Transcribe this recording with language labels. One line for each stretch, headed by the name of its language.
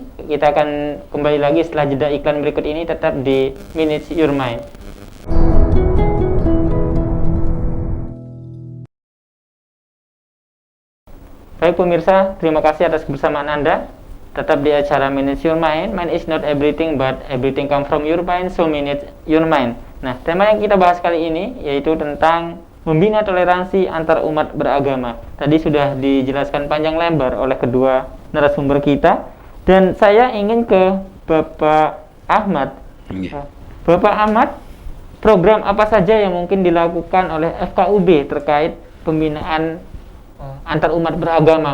Indonesian: Kita akan kembali lagi setelah jeda iklan berikut ini, tetap di Minutes Your Mind. Baik pemirsa, terima kasih atas kebersamaan Anda. Tetap di acara Minutes Your Mind.
English: Mind is not everything, but everything come from your mind, so minute your mind.
Indonesian: Nah, tema yang kita bahas kali ini yaitu tentang membina toleransi antar umat beragama. Tadi sudah dijelaskan panjang lebar oleh kedua narasumber kita, dan saya ingin ke Bapak Ahmad. Bapak Ahmad, program apa saja yang mungkin dilakukan oleh FKUB terkait pembinaan antar umat beragama?